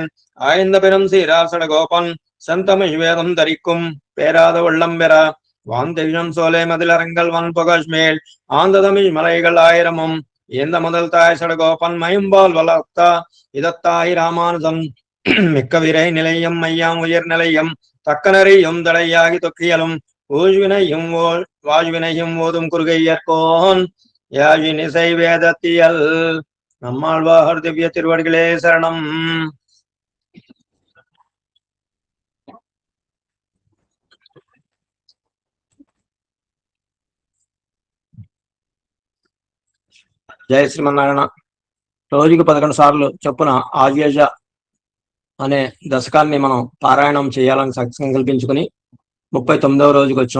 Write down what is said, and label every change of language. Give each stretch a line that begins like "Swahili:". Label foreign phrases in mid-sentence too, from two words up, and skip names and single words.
Tamil: ஆய்ந்த பெரும் சீரார் சடகோபன் செந்தமிழ் வேதம் தரிக்கும் பேராத உள்ளம் பெற வாந்தெழும் சோலை மதிலரங்கள் வன் புகழ்மேல் ஆந்த தமிழ் மலைகள் ஆயிரமும் எந்த முதல் தாய் சடகோபன் மயம்பால் வளர்த்தா இதத்தாய் ராமானுதம் மிக்க விரை நிலையம் மையாம் உயர் நிலையம் தக்கனரையும் தடையாகி தொக்கியலும் ஊழ்வினையும் வாழ்வினையும் ஓதும் குறுகையற்கோன் யாழினிசை வேதத்தியல். நம்மாழ்வார் திவ்ய திருவடிகளே சரணம்.
Telugu: జయ శ్రీమన్నారాయణ. రోజుకి 11 సార్లు చొప్పున ఆజ్యేజ అనే దశకాన్ని మనం పారాయణం చేయాలని సంకల్పించుకుని 39వ రోజుకి వచ్చాం.